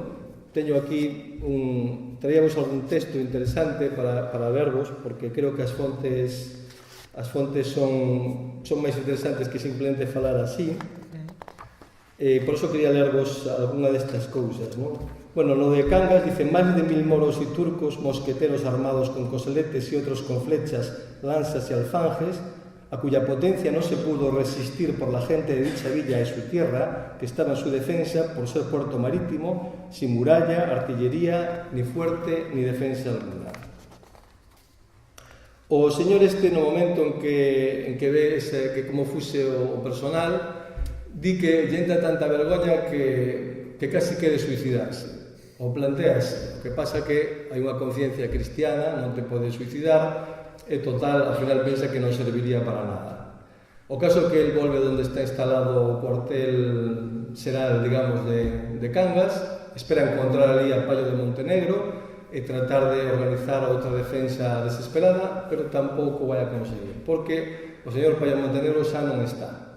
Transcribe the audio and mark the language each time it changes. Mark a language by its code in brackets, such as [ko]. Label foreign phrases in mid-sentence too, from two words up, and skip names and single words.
[gl] Teño aquí traíamos algún texto interesante para lervos, porque creo que as fontes son máis interesantes que simplemente falar así. Por iso quería lervos algunha destas cousas, non? Bueno, no de Cangas dice: máis de 1000 moros e turcos, mosqueteros armados con coseletes e outros con flechas, lanzas e alfanjes, [es] a cuya potencia no se pudo resistir por la gente de dicha villa y su tierra, que estaba en su defensa por ser puerto marítimo, sin muralla, artillería, ni fuerte, ni defensa alguna. [gl] O señor no momento en que ve que como fuse o personal, di que lle entra tanta vergoña que casi quere suicidarse. O plantease. O que pasa que hai unha conciencia cristiana, non te pode suicidar, e total, ao final pensa que non serviría para nada. O caso é que el volve onde está instalado o cuartel xeral, digamos, de Cangas, espera encontrar ali a Paio de Montenegro e tratar de organizar outra defensa desesperada, pero tampouco vai a conseguir, porque o señor Paio de Montenegro xa non está.